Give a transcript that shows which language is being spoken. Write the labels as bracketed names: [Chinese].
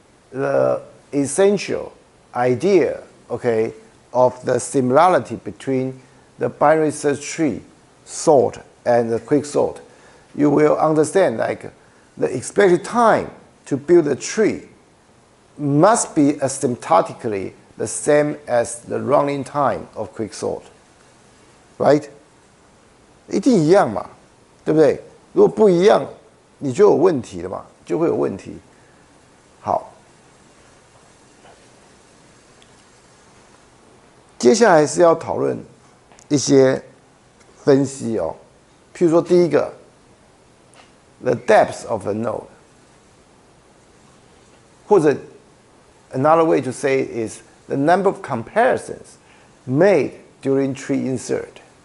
[English] the essential idea, okay, of the similarity between the binary search tree sort and the quicksort, you will understand like the expected time to build a tree must be asymptotically the same as the running time of quicksort, right? [Chinese] 一定一样嘛，对不对？如果不一样，你就有问题了嘛，就会有问题。好，接下来是要讨论一些分析哦，譬如说第一个 [English] ，the depth of a node， [Chinese] 或者 [English] another way to say it is the number of comparisons made during tree insert.